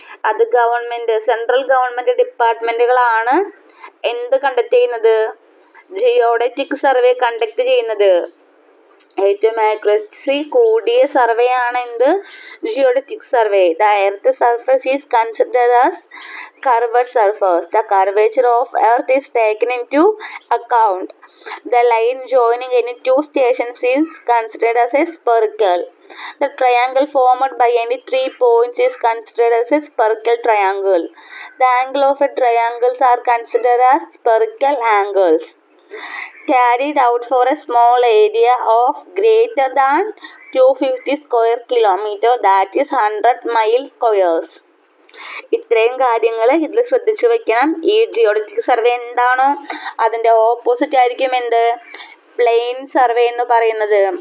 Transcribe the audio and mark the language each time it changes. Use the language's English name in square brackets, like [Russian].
[Malayalam] അത് central government ഡിപ്പാർട്ട്മെന്റുകളാണ് conduct ചെയ്യുന്നത്? Geodetic survey conduct ചെയ്യുന്നത്. ഏറ്റവും ആക്യുറസി കൂടിയ സർവേ ആണ് geodetic survey. [English] The earth surface is considered as curved surface. The curvature of earth is taken into account. The line joining any two stations is considered as a spherical. The triangle formed by any 3 points is considered as a spherical triangle. The angle of a triangles are considered as spherical angles. Carried out for a small area of greater than 250 square kilometer, that is 100 mile squares. [Malayalam] ഇത്രയും കാര്യങ്ങൾ ഇതിൽ ശ്രദ്ധിച്ചു വെക്കണം. ഈ geodetic survey എന്താണോ അതിൻ്റെ opposite ആയിരിക്കും plain survey എന്ന് പറയുന്നത്.